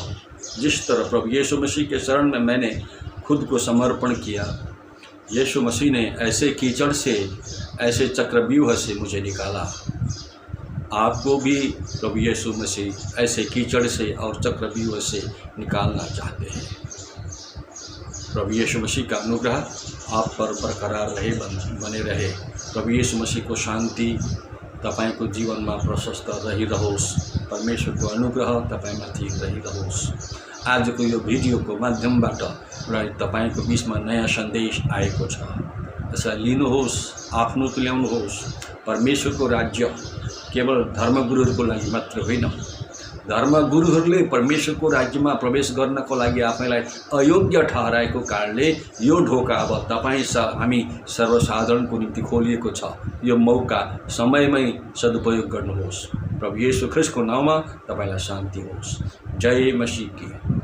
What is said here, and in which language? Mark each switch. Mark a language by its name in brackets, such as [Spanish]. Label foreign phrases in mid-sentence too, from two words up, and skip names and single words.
[Hindi] जिस तरह प्रभु यीशु मसीह के शरण में मैंने खुद को समर्पण किया, यीशु मसीह ने ऐसे कीचड़ से, ऐसे चक्रव्यूह से मुझे निकाला। आपको भी प्रभु यीशु मसीह ऐसे कीचड़ से और चक्रव्यूह से निकालना चाहते हैं। प्रभु यीशु मसीह का अनुग्रह आप पर बरकरार बने रहे। [Nepali] प्रभु यीशु मसीह को शान्ति तपाईको जीवनमा प्रशस्त रहिरहोस्। परमेश्वरको अनुग्रह तपाईमाथि रहिरहोस्। आजको यो भिडियोको माध्यमबाट र तपाईको बीचमा नयाँ सन्देश आएको छ। यसलाई लिनुहोस्, आफ्नो तुल्याउनुहोस्। परमेश्वरको राज्य केवल धर्मगुरुहरूको लागि मात्र होइन, धर्मगुरुहरूले परमेश्वरको राज्यमा प्रवेश गर्नको लागि आफैलाई अयोग्य ठहराएको कारणले यो ढोका अब तपाईँ हामी सर्वसाधारणको निम्ति खोलिएको छ। यो मौका समयमै सदुपयोग गर्नुहोस्। प्रभु येशू ख्रिस्टको नाममा तपाईँलाई शान्ति होस्। [Hindi] जय मसीह की।